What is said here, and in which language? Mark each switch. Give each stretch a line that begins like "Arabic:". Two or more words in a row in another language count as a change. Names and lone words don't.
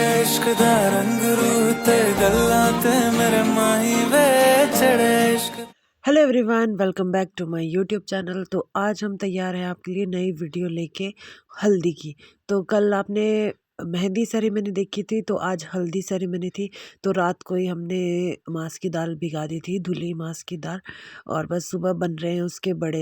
Punjabi: ਇਸ਼ਕ ਦਾ ਰੰਗ ਰੂਹ ਤੇ ਗੱਲਾਂ ਤੇ ਮੇਰੇ ਮਾਹੀ ਵੇ ਚੜ੍ਹੇ ਇਸ਼ਕ।
English: Hello everyone, welcome back to my YouTube channel.
Hindi: तो आज हम तैयार हैं आपके लिए नई वीडियो लेके हल्दी की। तो कल आपने मेहंदी सेरेमनी देखी थी, तो आज हल्दी सेरेमनी थी। तो रात को ही हमने मांस की दाल भिगा दी थी, धुली मांस की दाल, और बस सुबह बन रहे हैं उसके बड़े।